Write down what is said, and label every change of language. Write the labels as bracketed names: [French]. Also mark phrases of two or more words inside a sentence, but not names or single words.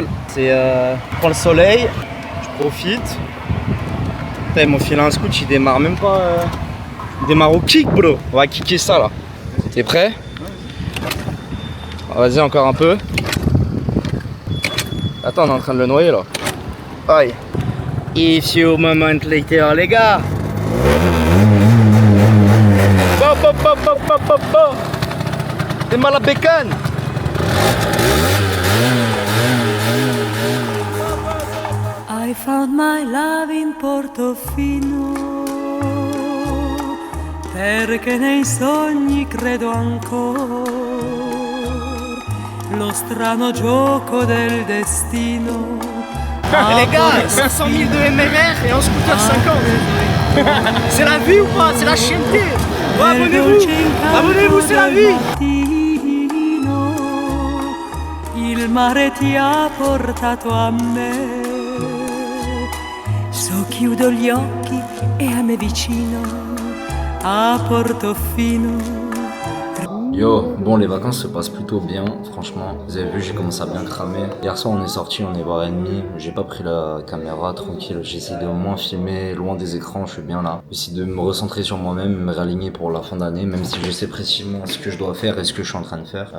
[French] C'est je prends le soleil, je profite. Putain, ils m'ont filé un scoot, il démarre même pas. Il démarre au kick, bro. On va kicker ça là. T'es prêt? Ah, vas-y, encore un peu. Attends, on est en train de le noyer là. Aïe. [English] A few moments later, [French] les gars. Démarre la bécane. [English] I found my love in Portofino, [Italian] perché nei sogni credo ancora, lo strano gioco del destino. [French] Les gars, 500 000 de MMR et un scooter 50. C'est la vie ou pas? C'est la chienneté. Oh, abonnez-vous. Abonnez-vous, c'est la vie. [Italian] Il mare ti ha portato a me. So chiudo gli occhi e a me vicino a Portofino. [French] Yo, bon les vacances se passent plutôt bien, franchement. Vous avez vu, j'ai commencé à bien cramer. Hier soir on est sorti, on est voir ennemi. J'ai pas pris la caméra, tranquille. J'essaie de moins filmer, loin des écrans, je suis bien là. J'essaie de me recentrer sur moi-même, me réaligner pour la fin d'année, même si je sais précisément ce que je dois faire et ce que je suis en train de faire.